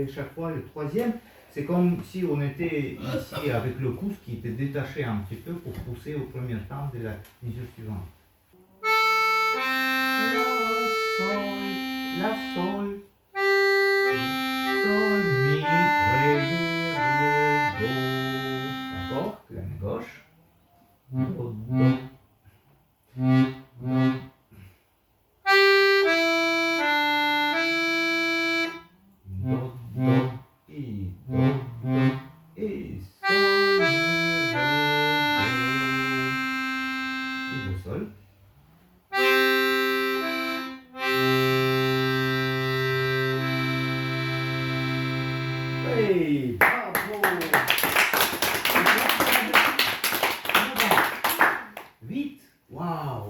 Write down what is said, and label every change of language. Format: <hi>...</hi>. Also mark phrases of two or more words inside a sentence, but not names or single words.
<fr>Chaque fois, le troisième, c'est comme si on était ici avec le pouce qui était détaché un petit peu pour pousser au premier temps de la mesure suivante. La, sol, sol, mi, ré, do. D'accord? La main gauche. Do, do, do. Do, do, et do, do, et sol, mi, ré, do. Et do, sol. Hey, bravo! 8. Waouh!</fr>